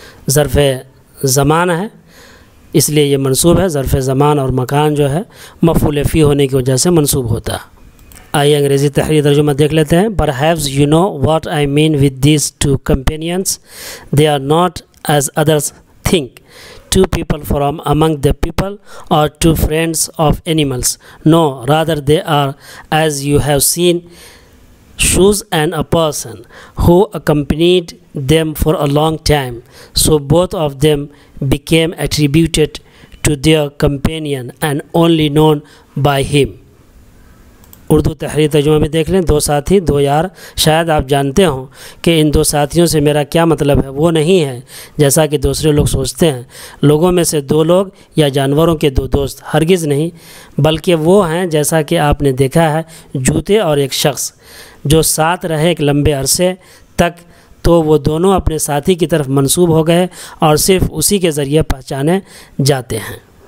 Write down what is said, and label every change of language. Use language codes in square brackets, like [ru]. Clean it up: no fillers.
[ur] ظرف زمان ہے اس لیے یہ منصوب ہے، ظرف زمان اور مکان جو ہے مفعول فی ہونے کی وجہ سے منصوب ہوتا ہے۔ آئیے انگریزی تحریری ترجمہ دیکھ لیتے ہیں۔ [en] Perhaps you know what I mean with these two companions. They are not as others think, two people from among the people or two friends of animals. No, rather they are, as you have seen, shoes and a person who accompanied them for a long time. So both of them became attributed to their companion and only known by him. [ur] Urdu تحریر ترجمہ میں دیکھ لیں، دو ساتھی دو یار، شاید آپ جانتے ہوں کہ ان دو ساتھیوں سے میرا کیا مطلب ہے، وہ نہیں ہے جیسا کہ دوسرے لوگ سوچتے ہیں، لوگوں میں سے دو لوگ یا جانوروں کے دو دوست، ہرگز نہیں، بلکہ وہ ہیں جیسا کہ آپ نے دیکھا ہے جوتے اور ایک شخص جو ساتھ رہے ایک لمبے عرصے تک، تو وہ دونوں اپنے ساتھی کی طرف منسوب ہو گئے اور صرف اسی کے ذریعے پہچانے جاتے ہیں۔